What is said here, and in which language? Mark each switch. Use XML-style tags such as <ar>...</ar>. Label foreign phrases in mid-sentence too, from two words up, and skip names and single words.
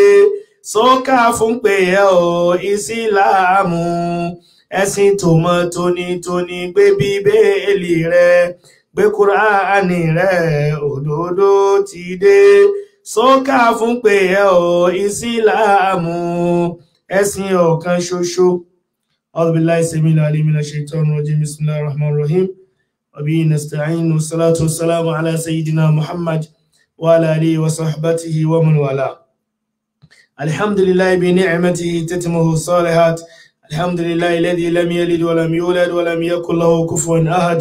<yo>Sọ́kà fún pé ẹ o Ìsìlámù, ẹ̀sìn tó mọ́ tónítóní. Gbé Bíbélì rẹ, gbé Kùránì rẹ, òdodo ti dé. Sọ́kà fún pé ẹ o Ìsìlámù, ẹ̀sìn ọ̀kan ṣoṣo.</yo> <ar>أعوذ بالله السميع العليم من الشيطان الرجيم بسم الله الرحمن الرحيم. وبه نستعين والصلاة والسلام على سيدنا محمد وعلى آله وصحبه ومن والاه. الحمد لله بنعمته تتمه الصالحات. الحمد لله الذي لم يلد ولم يولد ولم يكن له كفوا أحد.</ar>